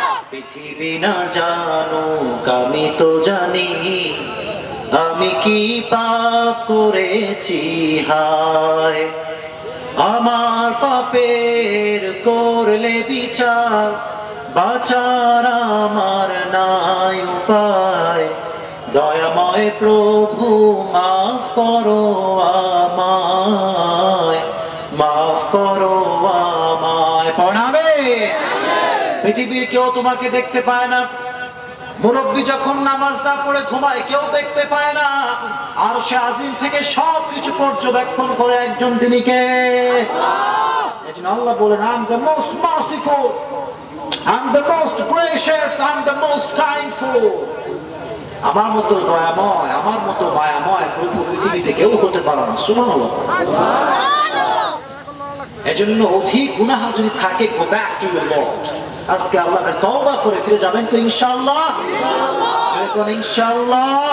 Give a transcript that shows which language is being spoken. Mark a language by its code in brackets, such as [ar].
[bn] পৃথিবী না জানুক আমি তো জানি, আমি কি পাপ করেছি হায়, আমার পাপের করলে বিচার, বাঁচার আমার নাই উপায়, দয়াময় প্রভু মাফ করো আমায়, মাফ করো আমায়। পড়াবে পৃথিবীর কেউ তোমাকে দেখতে পায় না, মুরব্বী যখন নামাজ না পড়ে ঘুমায় কেউ দেখতে পায় না, আর সে আজিম থেকে সবকিছু পর্যবেক্ষণ করে একজন, তিনি কে? এজন্য আল্লাহ বলেন, [en] I am the most merciful, I am the most gracious, I am the most kindful. [bn] আমার মতো দয়াময়, আমার মতো মায়াময় প্রভু পৃথিবীতে কেউ হতে পারে না। সুবহানাল্লাহ। এজন্য অধিক গুনাহ যদি থাকে, [en] Go back to your lord. [bn] আজকে আল্লাহকে তওবা করে ফিরে যাবেন তো ইনশাআল্লাহ? ইনশাআল্লাহ, ইনশাআল্লাহ।